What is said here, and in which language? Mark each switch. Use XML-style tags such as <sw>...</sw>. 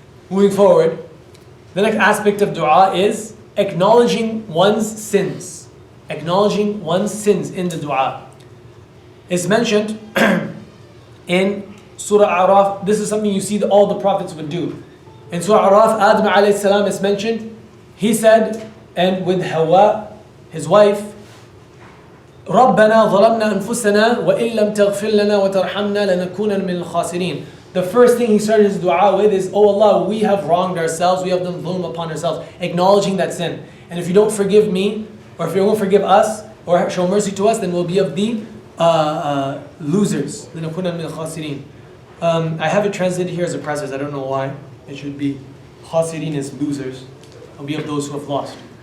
<en>Moving forward, the next aspect of dua is acknowledging one's sins. Acknowledging one's sins in the dua. It's mentioned in Surah Araf. This is something you see that all the prophets would do. In Surah Araf, Adam alayhi salam is mentioned. He said, and with Hawa, his wife,</en> <ar>رَبَّنَا ظَلَمْنَا أَنفُسَنَا وَإِن لَمْ تَغْفِرْ لَنَا وَتَرْحَمْنَا لَنَكُونَنَّ مِنَ الْخَاسِرِينَ.</ar> <en>The first thing he started his dua with is, oh Allah, we have wronged ourselves, we have done dhulm upon ourselves, acknowledging that sin. And if you don't forgive me, or if you won't forgive us, or show mercy to us, then we'll be of the losers.</en> <ar>لَنَكُونَنَّ مِنَ الْخَاسِرِينَ.</ar> <en>I have it translated here as oppressors, I don't know why. It should be khasirin is losers. I'll be of those who have lost.</en>